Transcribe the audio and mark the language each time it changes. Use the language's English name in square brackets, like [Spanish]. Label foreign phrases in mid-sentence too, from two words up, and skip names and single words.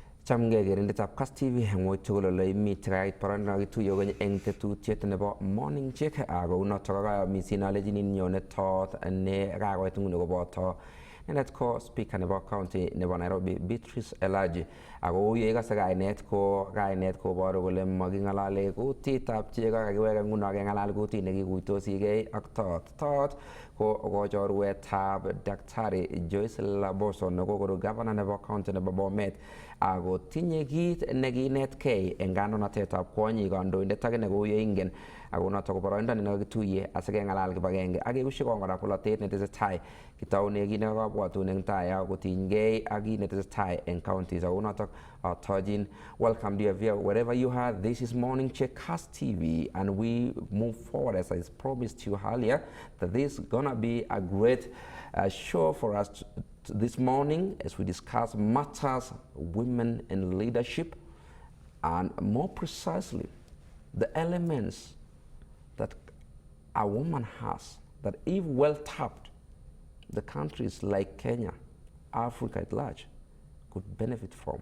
[Kalenjin] Chamge gerindetab Kass TV ngoy tugulolei mi trait parana gitu yoga eng tetutiet nebo morning check ago noto ga mi sinalejini nyone tot ne rago tungu go boto net ko speaker nebo county nebo Nairobi BEATRICE ELACHI ago yega saga net ko baro gole magingalale kutitab chego kagiwega nguno gengalal kuti nekikuitosige ak tot ko jorwetab Daktari Joyce Laboso nekokoro governor nebo county nebo Bomet ago tinye kit nekinetkei eng kandoinatetab kwonyik kandoindet age nekoyo ingen ago noto ko boroindo nekakituye asikengalal kibagenge ak kebushi kongora polatet netesetai kitaune kit nekabwatun eng tai ago tinygei ak kit netesetai eng counties ago noto tojin. [English] Welcome dear viewer wherever you are. This is Morning Check Kass TV and we move forward as I promised you earlier that this is gonna be a great show for us this morning as we discuss matters women in leadership and more precisely the elements that a woman has that if well tapped the countries like Kenya, Africa at large could benefit from.